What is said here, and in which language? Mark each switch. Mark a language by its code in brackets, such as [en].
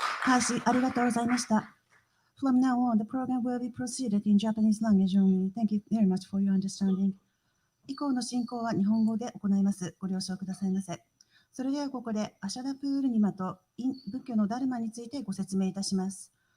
[ja] 開始ありがとうございました。 [en] From now on, the program will be proceeded in Japanese language only. Thank you very much for your understanding. [ja] 以降の進行は日本語で行います。ご了承くださいませ。それではここでアシャダプールニマと仏教のダルマについてご説明いたします。